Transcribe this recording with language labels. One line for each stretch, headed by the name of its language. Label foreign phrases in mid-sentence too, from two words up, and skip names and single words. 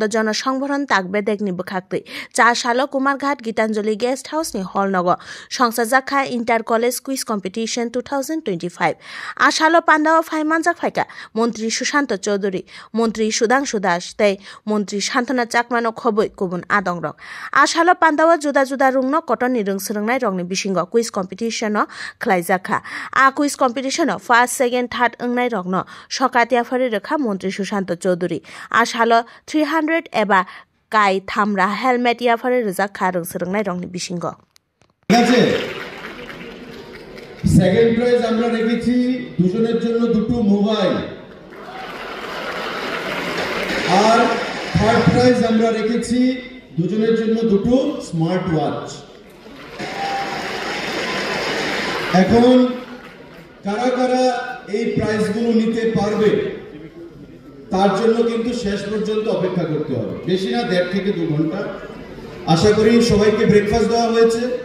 Kok Borok: जनसंभरण तागबेदेगनि बुखाक्तै जाशाल कुमारघाट गीतांजलि गेस्ट हाउसनि हल नग संसाजाखा इंटर कलेज क्विज कम्पिटिशन 2025 आशाल पांडाव फाइमानजाक फाइका मंत्री सुशांत चौधरी मंत्री सुधांशु दास तै मंत्री शांतना चाकमानो खबै गुबुन आदं रक आशाल पांडाव जुदा जुदा रुंनो कटननि रोंसोलोंनाय रंनि बिसिंग क्विज कम्पिटिशन खलाइजाखा आ क्विज कम्पिटिशन
English: first second third
Kok Borok: अंगनाय रंनो सकातियाफारि रेखा मंत्री सुशांत चौधरी आशाल 300 एबा काई थामरा हेलमेट याफारि रोजाखा रोंसोलोंनाय रंनि बिसिंग
English: second prize
Bangla: আমরা রেখেছি দুজনের জন্য দুটো মোবাইল আর
English: third prize
Bangla: আমরা রেখেছি দুজনের জন্য দুটো
English: smart watch
Bangla: এখন কারা কারা এই প্রাইজগুলো নিতে পারবে তার জন্য কিন্তু শেষ পর্যন্ত অপেক্ষা করতে হবে বেশি না 1.5 থেকে 2 ঘন্টা আশা করি সবাইকে ব্রেকফাস্ট দেওয়া হয়েছে